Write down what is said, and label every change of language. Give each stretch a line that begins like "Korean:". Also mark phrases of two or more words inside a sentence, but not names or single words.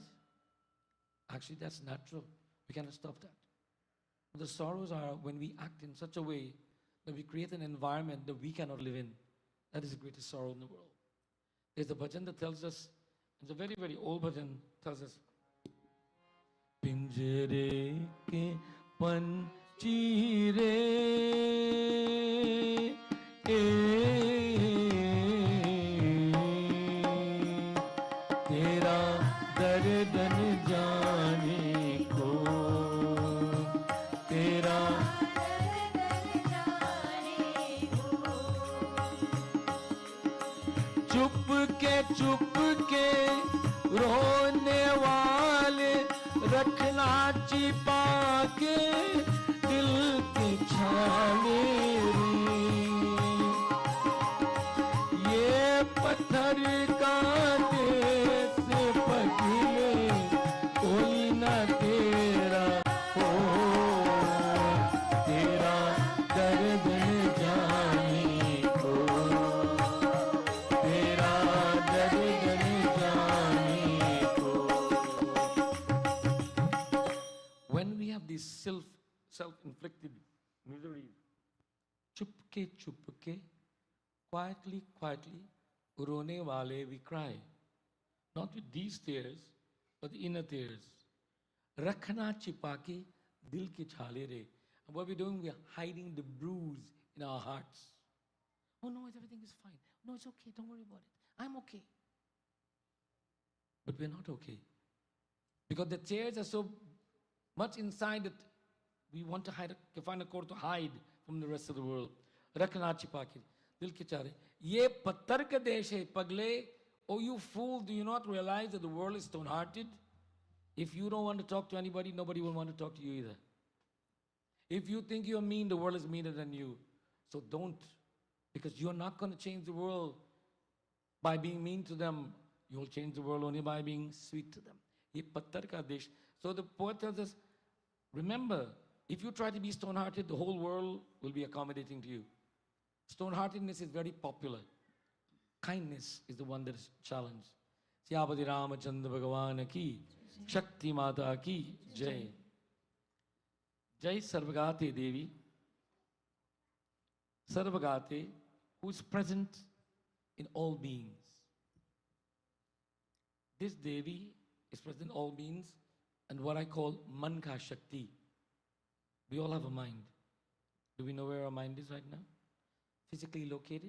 English: Actually, that's natural. We cannot stop that. But the sorrows are when we act in such a way that we create an environment that we cannot live in. That is the greatest sorrow in the world. There's a bhajan that tells us, it's a very, very old bhajan, tells us,
Hindi: पिंजरे के पंछीरे तेरा दर्दन जाने को तेरा चुप के रोने वाले रखना छिपा के दिल की छाले ये पत्थर कांटे से पगले कोई ना तेरा हो तेरा दर्द जाने को तेरा दर्द जाने को.
English: When we have these self-inflicted miseries, chupke, quietly,
Hindi: रोने वाले,
English: we cry. Not with these tears, but the inner tears.
Hindi: रखना छिपा के, दिल की छाले रे.
English: And what we're doing, we're hiding the bruise in our hearts. Oh no, everything is fine. No, it's okay, don't worry about it. I'm okay. But we're not okay. Because the tears are so much inside that we want to find a court to hide from the rest of the world.
Hindi: रखना छिपा के, दिल की छाले। ये पत्थर का देश है, पगले.
English: Oh, you fool, do you not realize that the world is stone-hearted? If you don't want to talk to anybody, nobody will want to talk to you either. If you think you're mean, the world is meaner than you. So don't, because you're not going to change the world by being mean to them. You'll change the world only by being sweet to them.
Hindi: ये पत्थर का देश.
English: So the poet tells us, remember, if you try to be stone-hearted, the whole world will be accommodating to you. Stone-heartedness is very popular. Kindness is the one that is challenged.
Hindi: सियापति रामचंद्र भगवान की, शक्ति माता की, जय. जय सर्वगते देवी. Sarvagate,
English: who is present in all beings. This Devi is present in all beings and what I call
Hindi: मनका शक्ति.
English: We all have a mind. Do we know where our mind is right now? Physically located?